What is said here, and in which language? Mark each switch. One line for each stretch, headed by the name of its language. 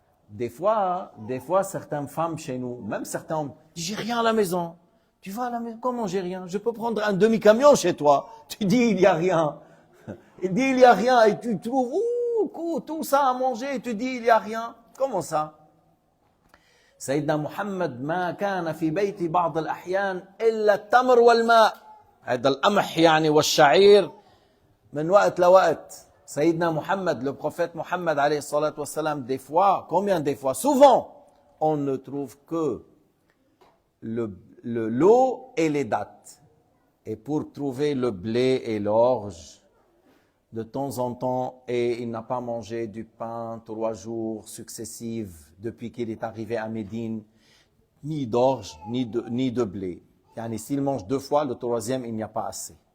French: Des fois, certaines femmes chez nous, même certains hommes, disent, j'ai rien à la maison. Tu vas à la maison, comment j'ai rien? Je peux prendre un demi-camion chez toi. Tu dis, il n'y a rien. Il dit, il n'y a rien. Et tu trouves, tout ça à manger, et tu dis, il n'y a rien. Comment ça?
Arabic: سيدنا محمد ما كان في بيت بعض الأحيان إلا التمر والماء. هذا القمح والشعير من وقت لوقت.
French: سيدنا محمد, le prophète Mohammed alayhi salatu wassalam, des fois, souvent, on ne trouve que l'eau et les dattes. Et pour trouver le blé et l'orge, de temps en temps, et il n'a pas mangé du pain 3 jours successifs depuis qu'il est arrivé à Médine, ni d'orge, ni de blé. S'il mange 2 fois, le 3e, il n'y a pas assez.